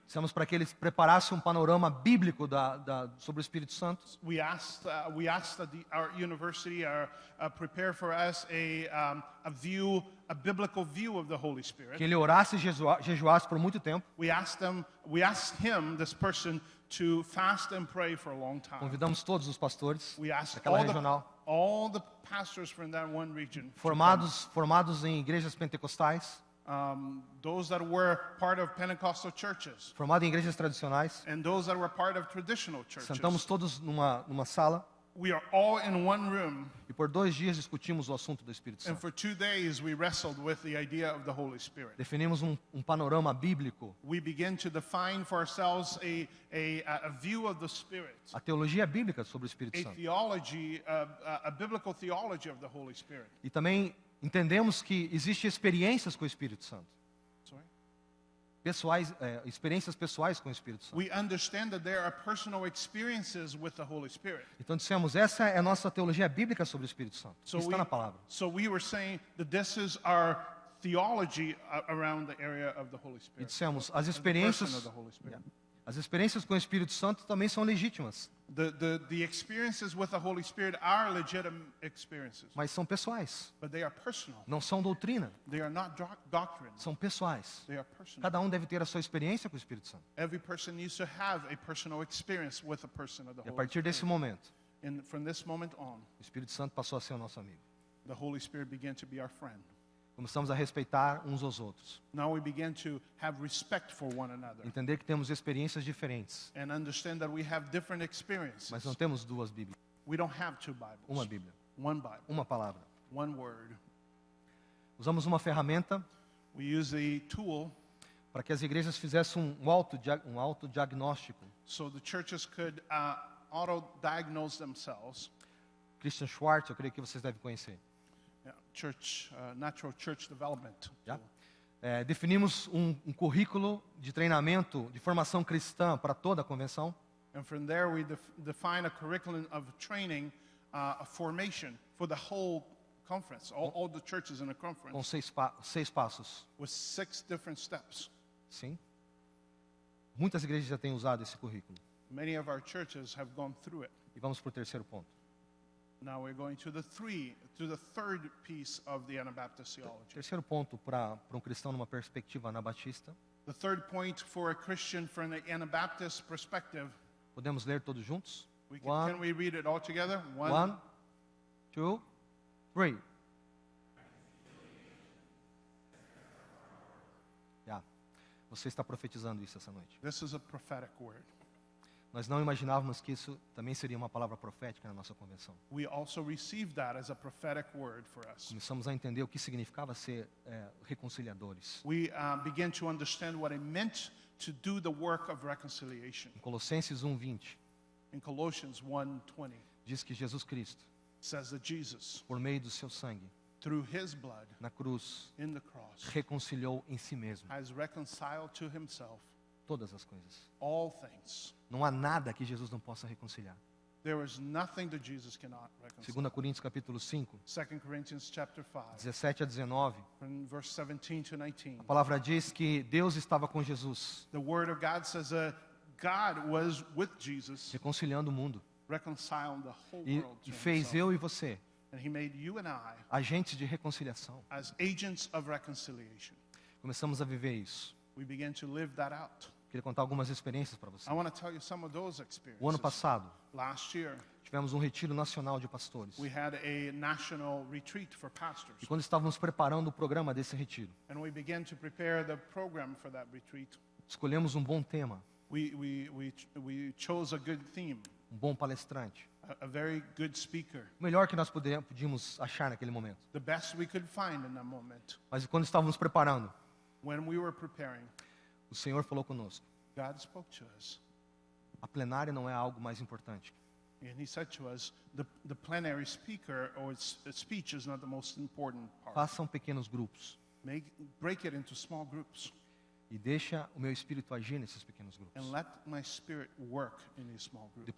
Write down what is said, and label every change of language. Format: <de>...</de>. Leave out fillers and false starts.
<pt>Dissemos para que eles preparassem um panorama bíblico sobre o Espírito Santo.</pt> <en>We asked that our university prepare for us a biblical view of the Holy Spirit.</en> <pt>Que ele orasse e jejuasse por muito tempo.</pt> <en>We asked him, this person, to fast and pray for a long time.</en> <pt>Convidamos todos os pastores</pt> <en>We asked</en> <pt>daquela regional,</pt> <en>all the pastors from that one region, to</en> <pt>formados em igrejas pentecostais,</pt> <en>those that were part of Pentecostal churches,</en> <pt>formados em igrejas tradicionais.</pt> <en>and those that were part of traditional churches.</en> <pt>Sentamos todos numa sala</pt> <en>We are all in one room,</en> <pt>e por 2 dias discutimos o assunto do Espírito</pt> <en>and</en> <pt>Santo.</pt> <en>for 2 days we wrestled with the idea of the Holy Spirit.</en> <pt>Definimos um panorama bíblico,</pt> <en>We begin to define for ourselves a view of the Spirit,</en> <pt>a teologia bíblica sobre o Espírito</pt> <en>a</en> <pt>Santo.</pt> <en>theology, a biblical theology of the Holy Spirit.</en> <pt>E também entendemos que existem experiências com o Espírito Santo.</pt> <en>Sorry?</en> <pt>pessoais, experiências pessoais com o Espírito Santo.</pt> <en>We understand that there are personal experiences with the Holy Spirit.</en> <pt>Então dissemos, essa é a nossa teologia bíblica sobre o Espírito Santo. Está na palavra.</pt> <en>So we were saying that this is our theology around the area of the Holy</en> <pt>E</pt> <en>Spirit.</en> <pt>dissemos, as</pt> <en>The person</en> <pt>experiências,</pt> <en>of the Holy Spirit.</en> <pt>as experiências com o Espírito Santo também são legítimas,</pt> <en>The experiences with the Holy Spirit are legitimate experiences,</en> <pt>mas são pessoais.</pt> <en>but they are personal.</en> <pt>Não são doutrina,</pt> <en>They are not doctrine.</en> <pt>são pessoais.</pt> <en>They are personal.</en> <pt>Cada um deve ter a sua experiência com o Espírito Santo.</pt> <en>Every person needs to have a personal experience with a person of the</en> <pt>E a</pt> <en>Holy</en> <pt>partir desse</pt> <en>Spirit.</en> <pt>momento,</pt> <en>And from this moment on,</en> <pt>o Espírito Santo passou a ser o nosso amigo.</pt> <en>the Holy Spirit began to be our friend.</en> <pt>Começamos a respeitar uns aos outros.</pt> <en>Now we began to have respect for one another</en> <pt>Entender que temos experiências diferentes,</pt> <en>and understand that we have different experiences.</en> <pt>mas não temos duas Bíblias.</pt> <en>We don't have two Bibles.</en> <pt>Uma Bíblia,</pt> <en>One Bible,</en> <pt>uma palavra.</pt> <en>one word.</en> <pt>Usamos uma ferramenta</pt> <en>We use a tool</en> <pt>para que as igrejas fizessem um autodiagnóstico.</pt> <en>so the churches could auto-diagnose themselves.</en> <pt>Christian Schwartz, eu creio que vocês devem conhecer.</pt> <en>Yeah, natural church development.</en> <pt>Já? Definimos um currículo de treinamento, de formação cristã para toda a convenção.</pt> <en>And from there, we define a curriculum of training, a formation for the whole conference, all the churches in the</en> <pt>Com</pt> <en>conference,</en> <pt>6 passos.</pt> <en>with 6 different steps.</en> <pt>Sim? Muitas igrejas já têm usado esse currículo.</pt> <en>Many of our churches have gone through it.</en> <pt>E vamos para o terceiro ponto.</pt> <en>Now we're going to the third piece of the Anabaptist theology.</en> <pt>Terceiro ponto para um cristão numa perspectiva anabatista.</pt> <en>The third point for a Christian from the Anabaptist perspective.</en> <pt>Podemos ler todos juntos?</pt> <en>Can we read it all together?</en> <pt>1, 2, 3. Já. Você está profetizando isso essa noite.</pt> <en>This is a prophetic word.</en> <pt>Nós não imaginávamos que isso também seria uma palavra profética na nossa convenção.</pt> <en>We also received that as a prophetic word for us.</en> <pt>Começamos a entender o que significava ser reconciliadores.</pt> <en>We began to understand what it meant to do the work of reconciliation.</en> <pt>Em Colossenses 1:20,</pt> <en>In Colossians 1:20,</en> <pt>diz que Jesus Cristo,</pt> <en>says that Jesus,</en> <pt>por meio do seu sangue,</pt> <en>through his blood</en> <pt>na cruz,</pt> <en>in the cross,</en> <pt>reconciliou em si mesmo</pt> <en>has reconciled to himself</en> <pt>todas as coisas.</pt> <en>all things.</en> <pt>Não há nada que Jesus não possa reconciliar.</pt> <en>There is nothing that Jesus cannot reconcile.</en> <pt>2 Coríntios capítulo 5,</pt> <en>2 Corinthians chapter 5,</en> <pt>17 a 19,</pt> <en>from verse 17 to 19.</en> <pt>a palavra diz que Deus estava com Jesus,</pt> <en>The word of God says that God was with Jesus,</en> <pt>reconciliando o mundo.</pt> <en>reconciling the whole</en> <pt>E</pt> <en>world to</en> <pt>fez</pt> <en>himself.</en> <pt>eu e você</pt> <en>And he made you and I</en> <pt>agentes de reconciliação.</pt> <en>as agents of reconciliation.</en> <pt>Começamos a viver isso.</pt> <en>We began to live that out.</en> <pt>Queria contar algumas experiências para você.</pt> <en>I want to tell you some of those</en> <pt>O ano</pt> <en>experiences.</en> <pt>passado,</pt> <en>Last year,</en> <pt>tivemos um retiro nacional de pastores.</pt> <en>we had a national retreat for pastors.</en> <pt>E quando estávamos preparando o programa desse retiro,</pt> <en>And we began to prepare the program for that retreat.</en> <pt>escolhemos um bom tema,</pt> <en>We chose a good theme,</en> <pt>um bom palestrante.</pt> <en>a very good speaker,</en> <pt>O melhor que nós podíamos achar naquele momento.</pt> <en>the best we could find in that moment.</en> <pt>Mas quando estávamos preparando,</pt> <en>When we were preparing,</en> <pt>o Senhor falou conosco.</pt> <en>God spoke to us.</en> <pt>A plenária não é algo mais importante.</pt> <en>And he said to us, the plenary speaker or its speech is not the most important part.</en> <pt>Façam pequenos grupos</pt> <en>Break it into small groups</en> <pt>e deixa o meu espírito agir nesses pequenos grupos.</pt> <en>and let my spirit work in these small groups.</en>